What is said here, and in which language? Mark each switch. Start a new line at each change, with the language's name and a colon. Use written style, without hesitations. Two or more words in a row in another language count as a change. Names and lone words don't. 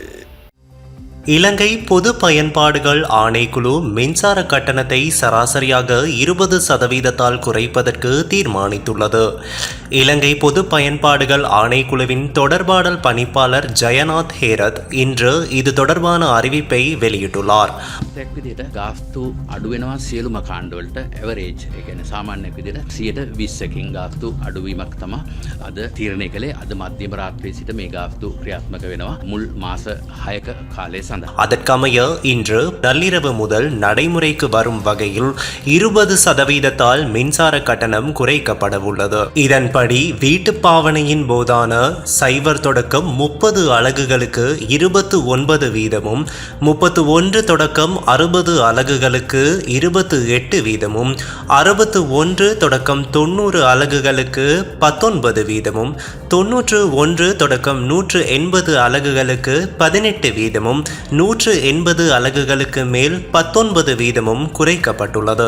Tamil: இலங்கை பொது பயன்பாடுகள் ஆணைக்குழு மின்சார கட்டணத்தை சராசரியாக 20% குறைப்பதற்கு தீர்மானித்துள்ளது. இலங்கை பொது பயன்பாடுகள் ஆணைக்குழுவின் தொடர்பாடல் பணிப்பாளர் ஜெயநாத் ஹேரத் இன்று இது தொடர்பான அறிவிப்பை வெளியிட்டுள்ளார்.
Sinhala: ගාස්තු අඩුවෙනවා සියලුම කාණ්ඩවලට ඇවරේජ් ඒ කියන්නේ සාමාන්‍ය විදිහට 120කින් ගාස්තු අඩුවීමක් තමයි අද තීරණය කළේ. අද මධ්‍යම රාත්‍රියේ සිට මේ ගාස්තු ක්‍රියාත්මක වෙනවා මුල් මාස 6ක කාලය සඳහා.
Tamil: அதற்கமைய இன்று நள்ளிரவு முதல் நடைமுறைக்கு வரும் வகையில் 20% மின்சார கட்டணம் குறைக்கப்பட உள்ளது. இதன்படி வீட்டு பாவனையின் போதான 0 தொடக்கம் 30 அலகுகளுக்கு 29 வீதமும், 31 தொடக்கம் 60 அலகுகளுக்கு 28 வீதமும், 61 தொடக்கம் 90 அலகுகளுக்கு 19 வீதமும், 91 தொடக்கம் 180 அலகுகளுக்கு 18 வீதமும், 180 அலகுகளுக்கு மேல் 19 வீதமும் குறைக்கப்பட்டுள்ளது.